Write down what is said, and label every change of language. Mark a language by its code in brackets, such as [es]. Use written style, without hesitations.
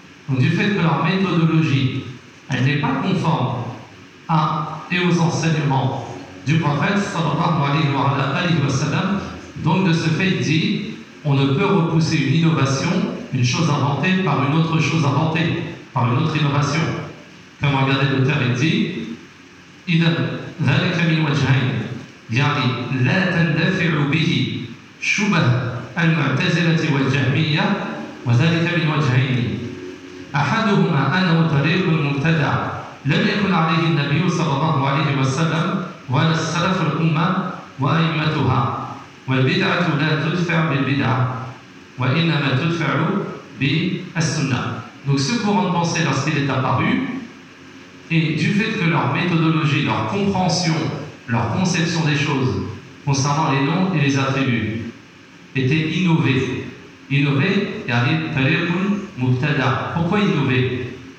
[fr] Donc, du fait que leur méthodologie elle n'est pas conforme à et aux enseignements du prophète sallallahu alayhi wa sallam, donc de ce fait dit, on ne peut repousser une innovation, une chose inventée par une autre chose inventée, par une autre innovation. Comme regardez l'auteur, il dit [ar] إِذَا ذَلَكَ مِنْ وَجْهَيْنِ يَعْنِ لَا تَنْدَفِعُ بِهِ شُبَهَ الْمُعْتَزِلَةِ وَالْجَهْمِيَّةِ وَذَلَكَ مِنْ وَجْهَيْنِ أحدهما أنه طريق المبتدع لم يكن عليه النبي صلى الله عليه وسلم ولا السلف الأمة وأئمتها والبدعة لا تدفع بالبدعة وإنما تدفع بالسنة. [fr] Donc ce courant de pensée lorsqu'il est apparu, et du fait que leur méthodologie, leur compréhension, leur conception des choses concernant les noms et les attributs étaient innovées. Innover, [ar] yarib tariqun mubtada. [fr] Pourquoi innover?